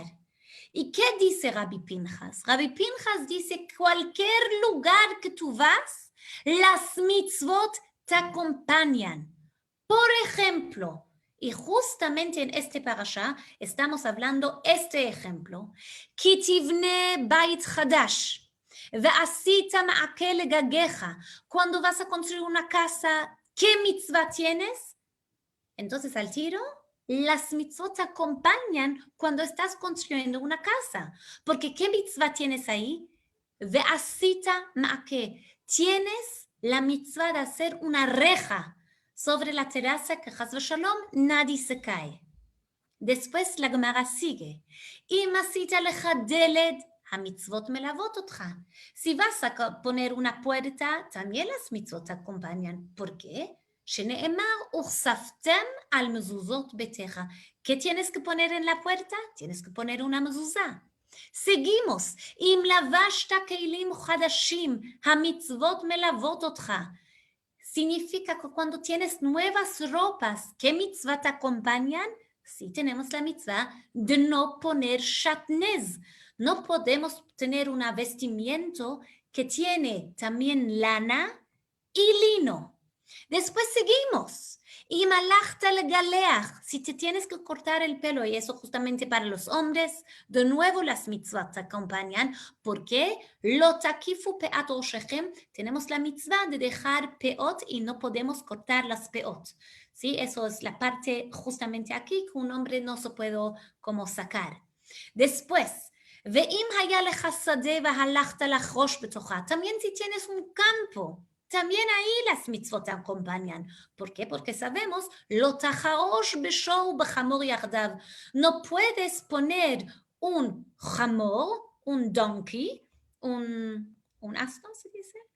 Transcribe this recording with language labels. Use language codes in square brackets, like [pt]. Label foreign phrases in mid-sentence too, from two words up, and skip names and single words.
[es] ¿Y qué dice Rabbi Pinchas? Rabbi Pinchas dice, cualquier lugar que tú vas, las mitzvot te acompañan. Por ejemplo, y justamente en este parasha estamos hablando este ejemplo, [he] כי תבנה בית חדש, ועשית מעקה לגגיך. [es] Cuando vas a construir una casa, ¿qué mitzvah tienes? Entonces, al tiro, las mitzvot te acompañan cuando estás construyendo una casa. Porque ¿qué mitzvah tienes ahí? [he] ועשית מעקה. [es] Tienes la mitzvah de hacer una reja sobre la terraza que [he] חס ושלום [es] nadie se cae. Después la Gemara sigue. [he] אם עשית לך דלת, המצוות מלוות אותך. [es] Si vas a poner una puerta, también las mitzvot te acompañan. ¿Por qué? [he] שנאמר, וכספתם על מזוזות ביתך. [es] ¿Qué tienes que poner en la puerta? Tienes que poner una mezuzá. Seguimos. [he] אם לבשת כלים חדשים, המצוות מלוות אותך. [es] Significa que cuando tienes nuevas ropas, ¿qué mitzvah te acompañan? Sí tenemos la mitzvah de no poner shatnez. No podemos tener un vestimiento que tiene también lana y lino. Después seguimos. Y [he] מלכת לגלח, [es] si te tienes que cortar el pelo, y eso justamente para los hombres, de nuevo las mitzvot te acompañan. ¿Por qué? [he] לא תקיפו פאת ראשכם, [es] tenemos la mitzvah de dejar peot y no podemos cortar las peot. ¿Sí? Eso es la parte justamente aquí que un hombre no se puede como sacar. Después, [he] ואם היה לך שדה והלכת לחרוש בתוכה, [es] también si tienes un campo, también ahí las mitzvot te acompañan. ¿Por qué? Porque sabemos, [he] לא תחרוש בשור בחמור יחדו. [es] No puedes poner un jamor, un donkey, un asno, ¿se dice?